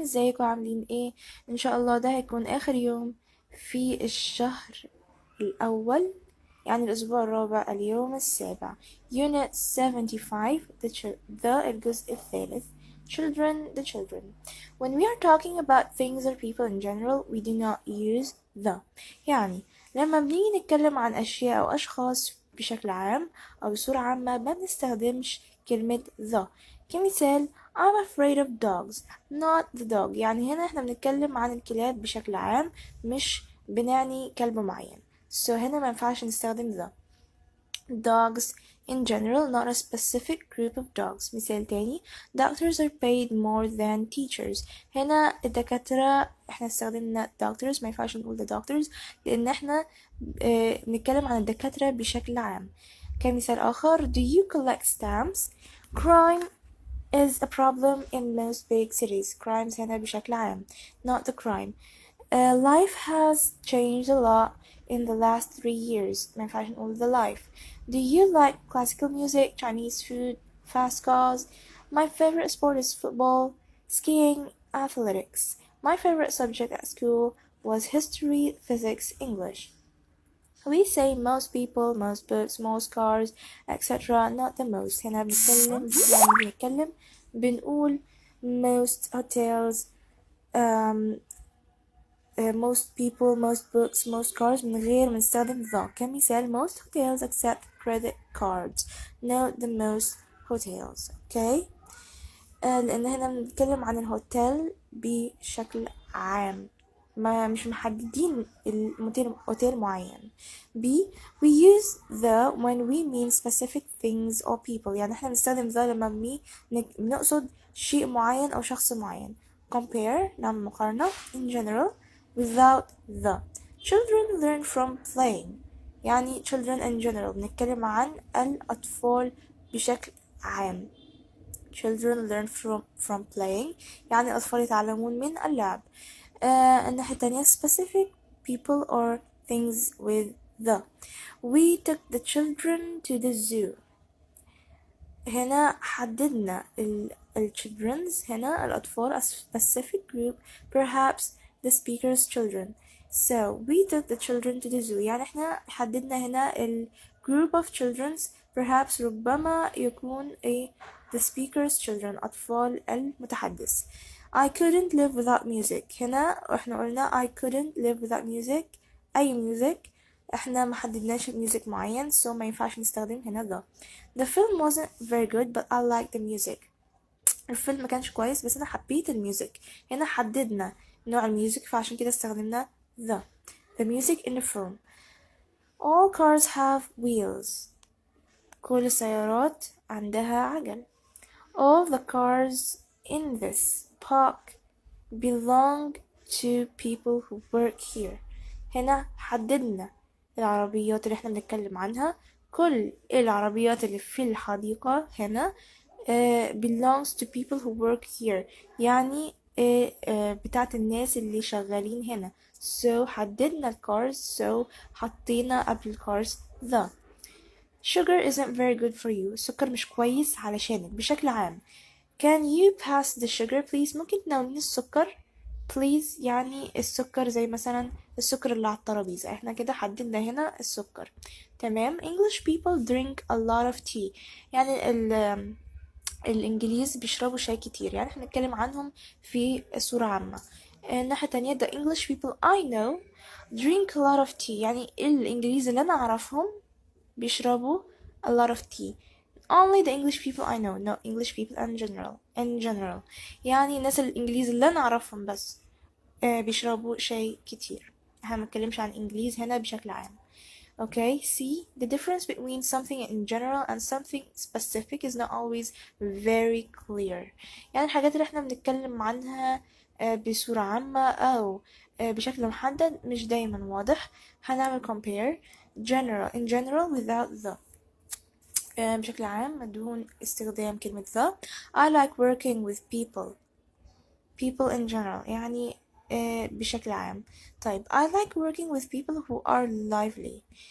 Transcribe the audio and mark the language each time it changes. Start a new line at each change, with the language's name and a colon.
Arabic: ازيكم عاملين ايه؟ ان شاء الله ده هيكون اخر يوم في الشهر الاول، يعني الاسبوع الرابع، اليوم السابع. Unit 75 الجزء الثالث.
English: The children. When we are talking about things or people in general, we do not use the.
Arabic: يعني لما بنيجي نتكلم عن اشياء او اشخاص بشكل عام او بصورة عامة ما بنستخدمش كلمة the. كمثال
English: I'm afraid of dogs, not the dog.
Arabic: يعني هنا احنا بنتكلم عن الكلاب بشكل عام، مش بنعني كلب معين. So هنا ما ينفعش نستخدم the.
English: Dogs in general, not a specific group of dogs.
Arabic: مثال تاني:
English: Doctors are paid more than teachers.
Arabic: هنا الدكاترة احنا استخدمنا doctors، ما ينفعش نقول the doctors لأن احنا بنتكلم عن الدكاترة بشكل عام. كمثال آخر:
English: Do you collect stamps? Crime is a problem in most big cities. Crimes
Arabic: هنا بشكل عام,
English: not the crime. Life has changed a lot in the last 3 years.
Arabic: ما ينفعش نقول the life.
English: Do you like classical music, Chinese food, fast cars? My favorite sport is football, skiing, athletics. My favorite subject at school was history, physics, English. We say most people, most books, most cars, etc. Not the most.
Arabic: هنا بنتكلم بنقول
English: most hotels, um, most people, most books, most cars
Arabic: من غير ما نستخدم the.
English: كمثال: most hotels accept credit cards. Not the most hotels. Okay.
Arabic: لأن هنا بنتكلم عن الهوتيل بشكل عام، ما مش محددين اوتيل معين.
English: B. We use the when we mean specific things or people.
Arabic: يعني احنا بنستخدم the لما بنقصد شيء معين أو شخص معين.
English: Compare
Arabic: نعمل مقارنة.
English: In general, without the. Children learn from playing.
Arabic: يعني
English: children in general
Arabic: بنتكلم عن الأطفال بشكل عام.
English: Children learn from playing،
Arabic: يعني الأطفال يتعلمون من اللعب. الناحية التانية
English: specific people or things with the. We took the children to the zoo.
Arabic: هنا حددنا
English: children's،
Arabic: هنا الأطفال
English: a specific group, perhaps the speaker's children. So we took the children to the zoo،
Arabic: يعني احنا حددنا هنا
English: group of children's، perhaps
Arabic: ربما يكون
English: the speaker's children
Arabic: أطفال المتحدث.
English: I couldn't live without music.
Arabic: هنا احنا قلنا
English: I couldn't live without music، أي music.
Arabic: احنا محددناش
English: music معين so
Arabic: ما ينفعش نستخدم هنا
English: the film wasn't very good but I liked the music.
Arabic: الفيلم ما كانش كويس بس انا حبيت الميوزك. هنا حددنا نوع الميوزك فعشان كده استخدمنا
English: the music in the film. All cars have wheels.
Arabic: كل السيارات عندها عجل.
English: All the cars in this park belong to people who work here.
Arabic: هنا حددنا العربيات اللي احنا بنتكلم عنها. كل العربيات اللي في الحديقة هنا
English: belongs to people who work here،
Arabic: يعني بتاعت الناس اللي شغالين هنا. so حددنا الcars so حطينا قبل الcars the.
English: Sugar isn't very good for you.
Arabic: السكر مش كويس علشانك بشكل عام.
English: Can you pass the sugar please؟
Arabic: ممكن تناوليني السكر please، يعني السكر زي مثلا السكر اللي على الترابيزة. احنا كده حددنا هنا السكر. تمام.
English: English people drink a lot of tea.
Arabic: يعني الإنجليز بيشربوا شاي كتير، يعني احنا نتكلم عنهم في صورة عامة. الناحية التانية
English: the English people I know
Arabic: drink
English: a lot of tea،
Arabic: يعني الإنجليز اللي أنا أعرفهم بيشربوا a lot of tea.
English: Only the English people I know, no English people in general.
Arabic: يعني الناس الإنجليز اللي أنا أعرفهم بس بيشربوا شاي كتير. احنا منتكلمش عن إنجليز هنا بشكل عام.
English: Okay, see, the difference between something in general and something specific is not always very clear.
Arabic: يعني الحاجات اللي احنا بنتكلم عنها بصورة عامة أو بشكل محدد مش دايما واضح. هنعمل
English: compare in general without the.
Arabic: بشكل عام بدون استخدام كلمة
English: the. I like working with people in general، يعني
Arabic: بشكل عام. طيب
English: I like working with people who are lively.